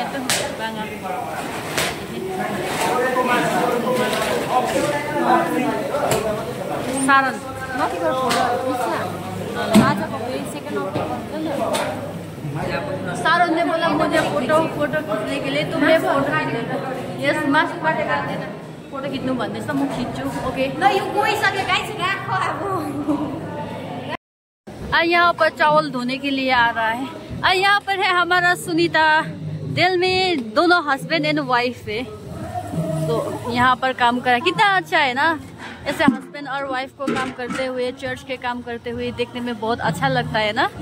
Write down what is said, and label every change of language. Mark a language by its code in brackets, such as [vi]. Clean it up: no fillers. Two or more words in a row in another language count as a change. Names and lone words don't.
[hi] तो सारोन सारोन ने बोला मुझे फोटो खींचने के लिए, तो मैं फोटो [ne] यस मासु काटेर हाल्दैन फोटो खिच्नु भन्दैछ, म खिच्छु। [hi] ओके [ne] ल यो गइसक्यो गाइस, [hi] राखो अब। और यहाँ पर चावल धोने के लिए आ रहा है। और यहाँ पर है हमारा सुनीता। दिल में दोनों [en] husband and wife [hi] है, तो यहाँ पर काम कर रहा है। कितना अच्छा है ना, ऐसे हस्बैंड और वाइफ को काम करते हुए, चर्च के काम करते हुए देखने में बहुत अच्छा लगता है ना।